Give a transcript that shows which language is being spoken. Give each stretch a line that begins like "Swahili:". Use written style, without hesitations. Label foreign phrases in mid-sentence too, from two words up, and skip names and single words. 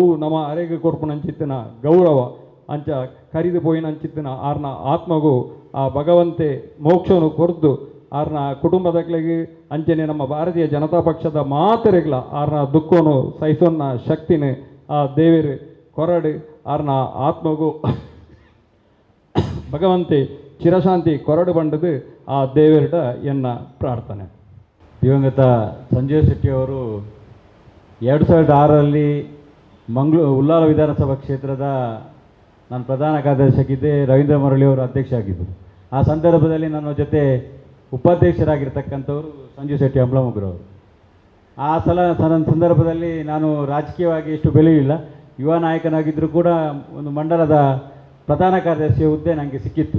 Tulu: ನಮ್ಮ ಅರೆಗೆ ಕೊರ್ಪುನಂಚಿತ್ತಿನ ಗೌರವ ಅಂಚ ಕರಿದು ಪೋಯಿನಂಚಿತ್ತಿನ ಆರ್ನ ಆತ್ಮಗೂ ಆ ಭಗವಂತೆ ಮೋಕ್ಷನು ಕೊರ್ದು ಆರ್ನ ಕುಟುಂಬದಕ್ಲೆಗೆ ಅಂಚನೆ ನಮ್ಮ ಭಾರತೀಯ ಜನತಾ ಪಕ್ಷದ ಮಾತರೆಗ್ಲ ಆರ್ನ ದುಃಖನು ಸಹಿಸೋನ್ನ ಶಕ್ತಿನ ಆ ದೇವರು ಕೊರಡು ಆರ್ನ ಆತ್ಮಗೂ ಭಗವಂತೆ ಚಿರಶಾಂತಿ ಕೊರಡು ಬಂಡದು ಆ ದೇವರಿಡ ಎನ್ನ ಪ್ರಾರ್ಥನೆ.
Kannada: ದಿವಂಗತ ಸಂಜೀವ ಶೆಟ್ಟಿ ಅವರು 2006ರಲ್ಲಿ ಉಲ್ಲಾಲ ವಿಧಾನಸಭಾ ಕ್ಷೇತ್ರದ ನಾನು ಪ್ರಧಾನ ಕಾರ್ಯದರ್ಶಿಯಾಗಿದ್ದೆ, ರವೀಂದ್ರ ಮುರಳಿಯವರು ಅಧ್ಯಕ್ಷ ಆಗಿದ್ದರು. ಆ ಸಂದರ್ಭದಲ್ಲಿ ನನ್ನ ಜೊತೆ ಉಪಾಧ್ಯಕ್ಷರಾಗಿರ್ತಕ್ಕಂಥವರು ಸಂಜೀವ ಶೆಟ್ಟಿ ಅಮ್ಲಮಗರವರು. ಆ ಸಂದರ್ಭದಲ್ಲಿ ನಾನು ರಾಜಕೀಯವಾಗಿ ಎಷ್ಟು ಬೆಳೆಯಿಲ್ಲ, ಯುವ ನಾಯಕನಾಗಿದ್ದರೂ ಕೂಡ ಒಂದು ಮಂಡಲದ ಪ್ರಧಾನ ಕಾರ್ಯದರ್ಶಿಯ ಹುದ್ದೆ ನನಗೆ ಸಿಕ್ಕಿತ್ತು.